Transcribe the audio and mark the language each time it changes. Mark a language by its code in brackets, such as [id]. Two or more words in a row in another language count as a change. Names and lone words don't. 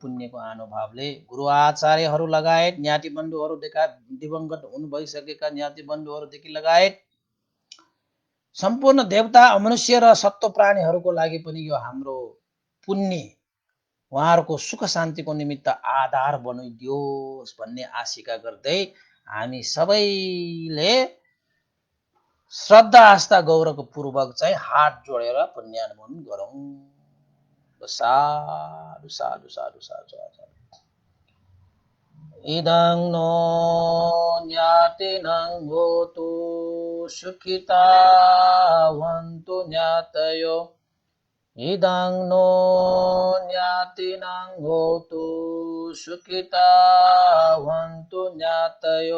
[ne] पुण्यको अनुभावले गुरु आचार्यहरू लगायत ज्ञाति बन्धुहरूदेखि दिवंगत हुनु भइसकेका ज्ञाति बन्धुहरूदेखि लगायत सम्पूर्ण देवता मनुष्य र सत्व प्राणीहरूको लागि पनि यो हाम्रो पुण्य उहाँहरूको सुख शान्तिको निमित्त आधार बनिदियोस् भन्ने आशिका गर्दै हामी सबैले श्रद्धा आस्था गौरवको पूर्वक चाहिँ हात जोडेर पुण्यानुमोदन गरौँ। [pi] साधु साधु साधु साधु साधु। इदं नो ज्ञातिनं होतु सुखिता वन्तु ज्ञातयो। इदं नो ज्ञातिनं होतु सुखिता वन्तु ज्ञातयो।